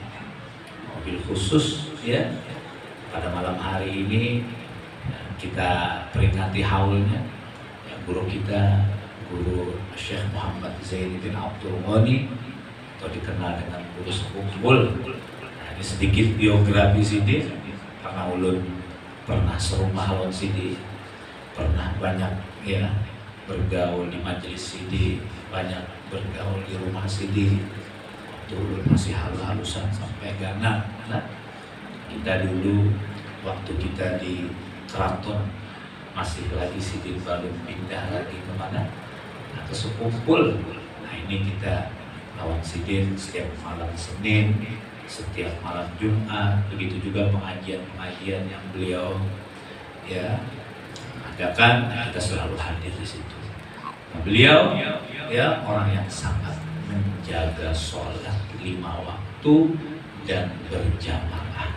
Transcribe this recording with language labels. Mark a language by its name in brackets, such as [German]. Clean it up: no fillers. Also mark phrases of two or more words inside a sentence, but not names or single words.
[Indonesian] Mobil khusus pada malam hari ini kita peringati haulnya guru kita, Guru Syekh Muhammad Zainuddin Abdul Ghani, atau dikenal dengan Guru Sekubul. Nah, ini sedikit biografi Sidi, [Banjar] karena ulun pernah serumah lawan Sidi, pernah banyak bergaul di majelis Sidi, banyak bergaul di rumah Sidi waktu ulun masih halus-halusan sampai ganas. Nah, kita dulu waktu kita di keraton masih lagi Sidin belum pindah lagi kemana, ke Sekumpul. Nah ini kita lawan Sidin setiap malam Senin, setiap malam Jumat, begitu juga pengajian-pengajian yang beliau ya adakan, kita selalu hadir di situ. [Indonesian] Nah, beliau ya orang yang sangat menjaga sholat 5 waktu dan berjamaah.